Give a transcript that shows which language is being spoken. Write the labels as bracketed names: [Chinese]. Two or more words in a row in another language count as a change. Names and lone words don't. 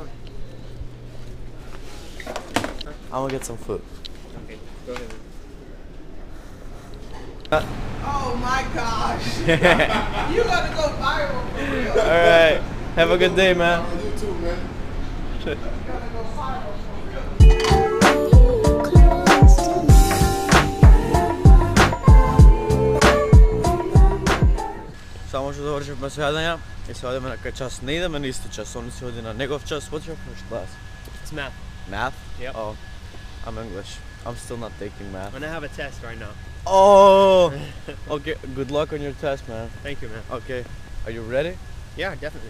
[English] I'm gonna get some food. Okay, go ahead. Oh my gosh! You gotta go viral for real. Alright, have a good day, man. You too, man. You gotta go viral for real. [Macedonian] Само што завршивме со јадење и се одиме на кај час. Не идеме на исти час, он се оди на негов час. [English] What's your first class? It's math. Math? Yep. Oh, I'm English. I'm still not taking math. I'm gonna have a test right now. Oh! Okay, good luck on your test, man. Thank you, man. Okay, are you ready? Yeah, definitely.